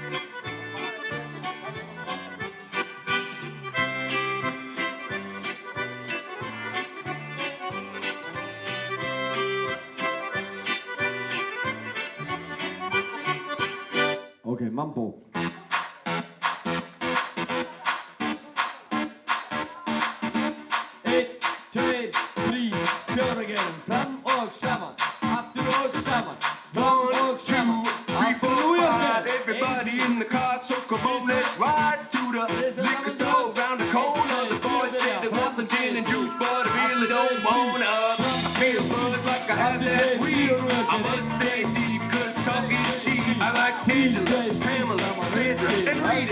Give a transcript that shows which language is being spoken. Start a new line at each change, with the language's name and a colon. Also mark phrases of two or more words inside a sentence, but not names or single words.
English: Ok, mambo. 1, 2, 3, kör again.
Icelandic: Fram og saman, aftur og saman. Fram og saman, aftur og saman.
English: Everybody in the car, so come on, let's ride to the liquor store around the corner. The boys say they want some gin and juice, but I really don't wanna. I feel buzz like I had last week. I must say deep, cause talk is cheap. I like Angela, Pamela, Sandra, and Rita.